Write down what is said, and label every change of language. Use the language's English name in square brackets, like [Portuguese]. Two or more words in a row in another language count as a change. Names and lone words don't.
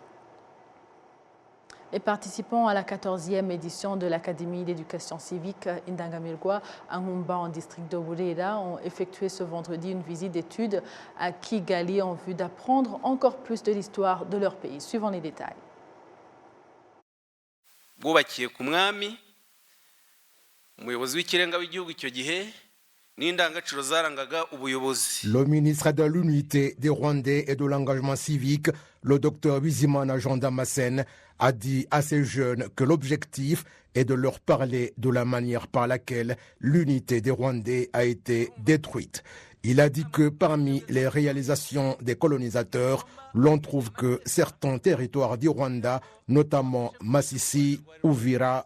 [French] Les participants à la 14e édition de l'Académie d'éducation civique Indangamirwa à Ngumba en district de Burera ont effectué ce vendredi une visite d'études à Kigali en vue d'apprendre encore plus de l'histoire de leur pays. Suivons les détails. [Kinyarwanda] Bwubakiye ku mwami umuyobozi w'ikirenga w'igihugu icyo gihe n'indangagaciro zarangaga ubuyobozi. [French] Le ministre de l'Unité des Rwandais et de l'engagement civique, le docteur Bizimana Jean Damascène, a dit à ces jeunes que l'objectif est de leur parler de la manière par laquelle l'unité des Rwandais a été détruite. Il a dit que parmi les réalisations des colonisateurs, l'on trouve que certains territoires du Rwanda, notamment Masisi, Uvira,